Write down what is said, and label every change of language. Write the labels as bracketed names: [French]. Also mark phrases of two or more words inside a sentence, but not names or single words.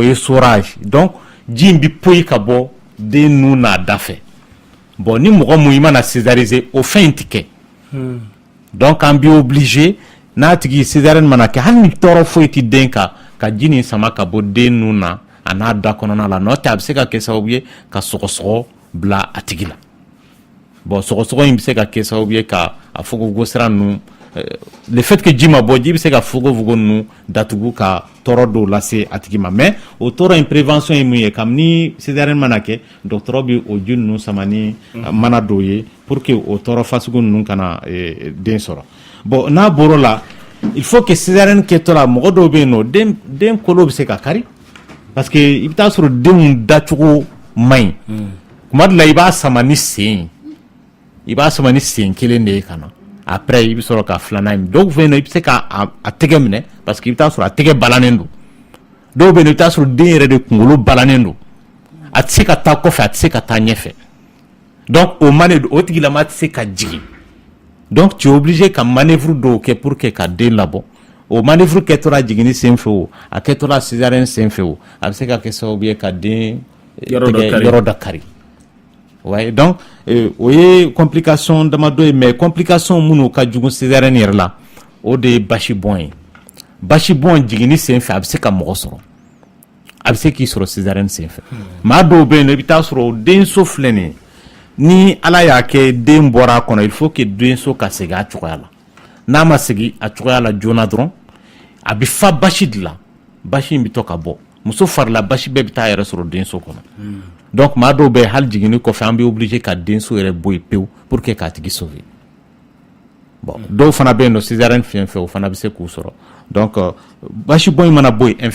[Bambara] essorage donc ji in bɛ poyi ka bɔ den nun n'a da fɛ bon ni mɔgɔ mun i mana césariser o fɛn in tɛ kɛ donc an bɛ obligé n'a tigi césarienne mana kɛ hali ni tɔɔrɔ foyi tɛ den kan ka ji nin sama ka bɔ den nun na a n'a da kɔnɔna la n'o tɛ a bɛ se ka kɛ sababu ye ka sɔgɔsɔgɔ bila a tigi la bon sɔgɔsɔgɔ in bɛ se ka kɛ sababu ye ka a fogofogo sira ninnu [French] le fait que [Bambara] ji ma bɔ ji bɛ se ka fogofogo ninnu datugu ka tɔɔrɔ dɔw lase a tigi ma mais o tɔɔrɔ in prévention ye mun ye kabini césarienne mana kɛ dɔgɔtɔrɔ bɛ o ji ninnu sama ni mana dɔw ye [French] pour que [Bambara] o tɔɔrɔ fasugu ninnu kana den sɔrɔ bon n'a bɔr'o la [French] il faut que [Bambara] césarienne kɛtɔ la mɔgɔ dɔw bɛ yen nɔ den kolo bɛ se ka kari [French] parce que [Bambara] i bɛ taa sɔrɔ denw dacogo man ɲi kuma dɔ la i b'a sama ni sen kelen de ye ka na après i bɛ sɔrɔ ka filanan in dɔw fɛ yen nɔ i bɛ se ka a tɛgɛ minɛ [French] parce que [Bambara] i bɛ taa sɔrɔ a tɛgɛ balannen don dɔw bɛ yen nɔ i bɛ taa sɔrɔ den yɛrɛ de kunkolo balannen don a tɛ se ka taa kɔfɛ a tɛ se ka taa ɲɛfɛ donc o tigilama tɛ se ka jigin [French] donc tu es obligé [Bambara] ka manœuvre dɔw kɛ [French] pour que [Bambara] ka den labɔ o manœuvre kɛtɔla jiginni sen fɛ o a kɛtɔla césarienne sen fɛ o a bɛ se ka kɛ sababu ye ka den yɔrɔ dɔ kari [French] ouais donc [Bambara] o ye complication damadɔ ye mais complication minnu ka jugu césarienne yɛrɛ la o de ye basi bɔn ye basi bɔn jiginni sen fɛ a bɛ se ka mɔgɔ sɔrɔ a bɛ se k'i sɔrɔ césarienne sen fɛ maa dɔw bɛ yen nɔ i bɛ taa sɔrɔ denso filɛ nin ye ni ala y'a kɛ den bɔra a kɔnɔ [French] il faut que [Bambara] denso ka segin a cogoya la n'a ma segin a cogoya la joona dɔrɔn a bɛ fa basi de la basi in bɛ to ka bɔ muso farila basi bɛɛ bɛ taa yɛrɛ sɔrɔ denso kɔnɔ donc maa dɔw bɛ hali jiginni kɔfɛ an bɛ obligé ka denso yɛrɛ bɔ yen pewu [French] pour que [Bambara] k'a tigi sauver bon dɔw fana bɛ yen nɔ césarienne fiɲɛ fɛ o fana bɛ se k'u sɔrɔ donc basi bɔn in mana bɔ yen